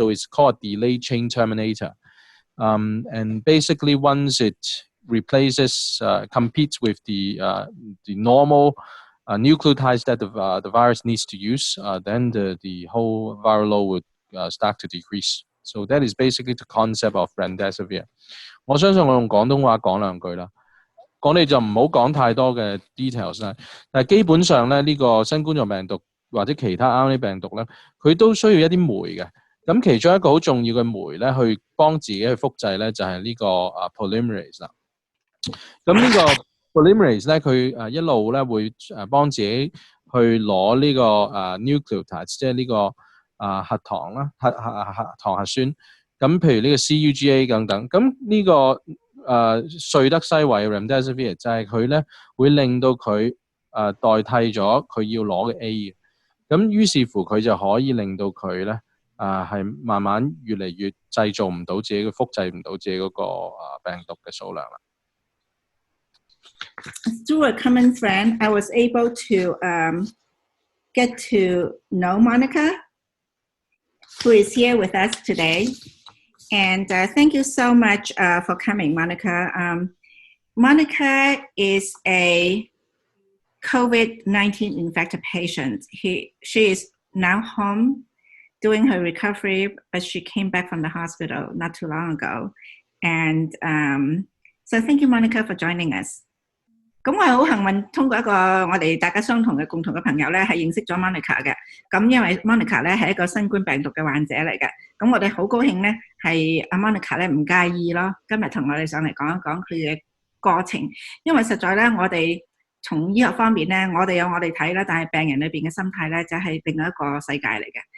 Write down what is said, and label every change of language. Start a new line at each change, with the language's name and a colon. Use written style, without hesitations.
English: So it's called delay chain terminator. And basically, once it replaces, competes with the normal nucleotides that the virus needs to use, then the whole viral load would start to decrease. So that is basically the concept of Remdesivir.
Cantonese: 我相信我用廣東話講兩句啦。講你就唔好講太多嘅 details 啦。但係基本上咧，呢個新冠狀病毒或者其他 RNA 病毒咧，佢都需要一啲酶嘅。咁其中一個好重要嘅酶咧，去幫自己去複製咧，就係呢個polymerase 啦。咁呢個 polymerase 咧，佢一路咧會幫自己去攞呢個nucleotides， 即係呢個核糖啦、核糖核酸。咁譬如呢個 CUGA 等等，咁呢個瑞德西韋 Remdesivir 就係佢咧會令到佢代替咗佢要攞嘅 A 嘅，咁於是乎佢就可以令到佢咧係慢慢越嚟越製造唔到自己嘅複製唔到自己嗰個病毒嘅數量啦。
English: Through a common friend, I was able to get to know Monica, who is here with us today. And thank you so much for coming, Monica. Monica is a COVID-19 infected patient. She is now home doing her recovery, but she came back from the hospital not too long ago. And so thank you, Monica, for joining us.
Cantonese: 咁我係好幸運，通過一個我哋大家相同嘅共同嘅朋友咧，係認識咗 Monica 嘅。咁因為 Monica 咧係一個新冠病毒嘅患者嚟嘅，咁我哋好高興咧係阿 Monica 咧唔介意咯，今日同我哋上嚟講一講佢嘅過程。因為實在咧，我哋從醫學方面咧，我哋有我哋睇啦，但係病人裏邊嘅心態咧就係另外一個世界嚟嘅。